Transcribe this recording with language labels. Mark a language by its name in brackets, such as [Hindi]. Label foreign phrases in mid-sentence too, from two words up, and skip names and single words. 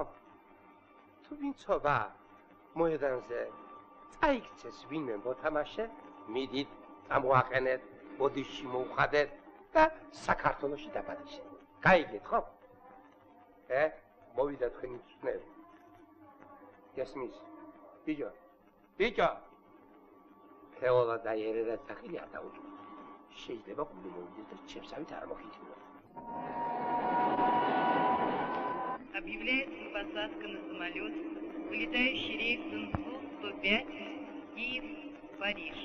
[Georgian] თუ ვინცობა მოედანზე წაიქცეს ვინმე მოთამაშე, მიდით, წამოაყენეთ, ბოდიში მოუხადეთ და საქართველოში დაბადიშეთ. გაიგეთ ხო? მოვიდა თქვენი მწვრთნელი. გესმის? ბიჭო, ბიჭო. ფეოლა და ერერა სახელი არ დაუჭირთ. შეიძლება გული მოვიდეს და ჩემსავით არ მოხიჩნოთ. [Russian] Объявляется посадка на самолет, вылетающий рейсом 105, Киев, Париж.